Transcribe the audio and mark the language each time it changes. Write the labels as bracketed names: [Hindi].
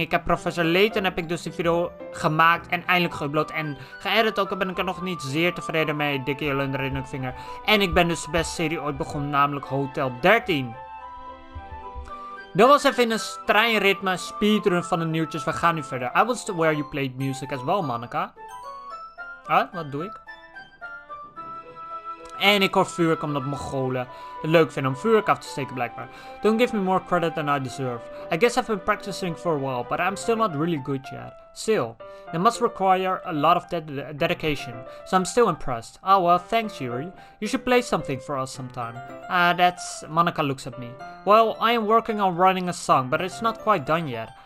[Dutch] Ik heb Professor Layton heb ik dus die video gemaakt. En eindelijk geüpload. En geëdit ook. Daar ben ik er nog niet zeer tevreden mee. Dikke heel in de ringvinger. En ik ben dus de beste serie ooit begonnen. Namelijk Hotel 13. Dat was even in een treinritme, speedrun van de nieuwtjes. We gaan nu verder. [English] I was to where you played music as well, Monica. [Dutch] Wat doe ik? En ik hoor vuurwerk omdat Mongolen het leuk vinden om vuurwerk af te steken blijkbaar. [English] Don't give me more credit than I deserve. I guess I've been practicing for a while, but I'm still not really good yet. Still, it must require a lot of dedication, so I'm still impressed. Oh well, thanks Yuri. You should play something for us sometime. Monica looks at me. Well, I am working on writing a song, but it's not quite done yet.